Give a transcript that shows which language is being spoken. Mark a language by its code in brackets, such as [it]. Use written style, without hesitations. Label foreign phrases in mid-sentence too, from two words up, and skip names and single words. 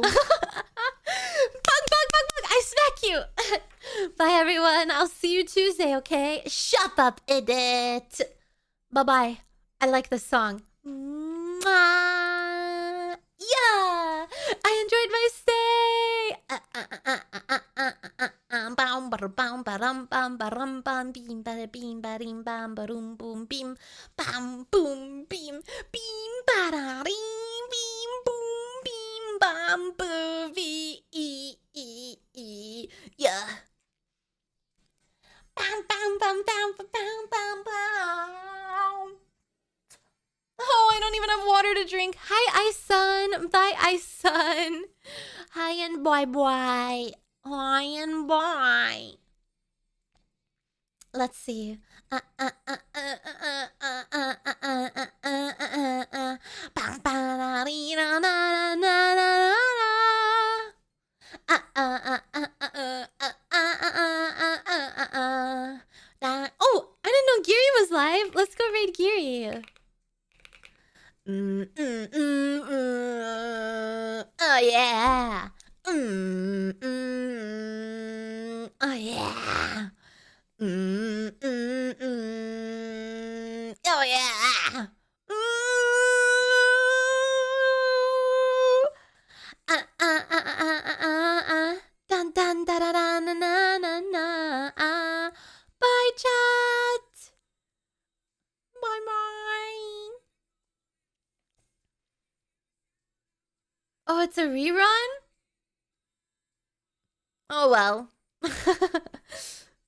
[en] Bug. I smack you. Bye, everyone. I'll see you Tuesday, okay? Shut up, idiot. Bye-bye. I like this song. Yeah. I enjoyed my stay. Bam baram baram bam baram bam beam bada beam badim bam barum boom beam bam boom beam beam bada beam boom beam bam boo v yeah. Bam bam bam bam bam bam bam. Oh, I don't even have water to drink. Hi, Isun. Bye, Isun. Hi and boy. Hi and boy. Let's see. Oh, I didn't know Geary was live. Let's go raid Geary. Oh yeah. Oh yeah. Oh yeah. Dun dun da da da na na na na. Bye chat. Bye bye. Oh, it's a rerun? Oh well.